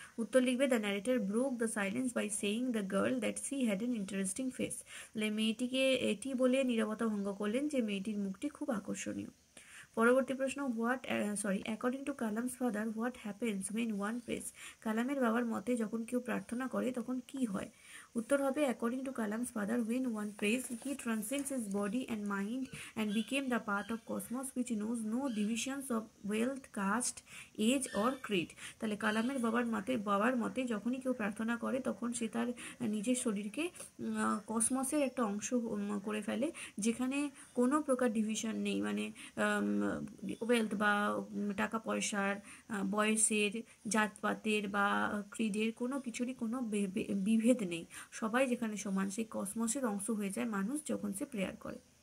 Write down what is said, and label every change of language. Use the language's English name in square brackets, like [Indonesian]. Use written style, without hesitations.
[Bangla] উত্তর লিখবে [English] The narrator broke the silence by saying the girl that she had an interesting face. [Bangla] তাহলে মেয়েটিকে এটি বলে নীরবতা ভঙ্গ করলেন যে মেয়েটির মুখটি খুব আকর্ষণীয়। পরবর্তী প্রশ্ন, [English] According to Kalam's father what happens when one prays? [Bangla] কালামের বাবার মতে যখন কেউ প্রার্থনা করে তখন কি হয়? উত্তর হবে [English] According to Kalam's father when one prays he transcends his body and mind and became the part of cosmos which knows no divisions of wealth, caste, age or creed। [Bangla] তাহলে কালামের বাবার মতে যখনই কেউ প্রার্থনা করে তখন সে তার নিজের শরীরকে কসমসের একটা অংশ করে ফেলে, যেখানে কোনো প্রকার ডিভিশন নেই, মানে ওয়েলথ বা টাকা পয়সার, বয়সের, জাতপাতের বা ক্রিডের কোনো কিছুরই কোনো বিভেদ নেই, সবাই যেখানে সমান, সেই কসমসের অংশ হয়ে যায় মানুষ যখন সে প্রেয়ার করে।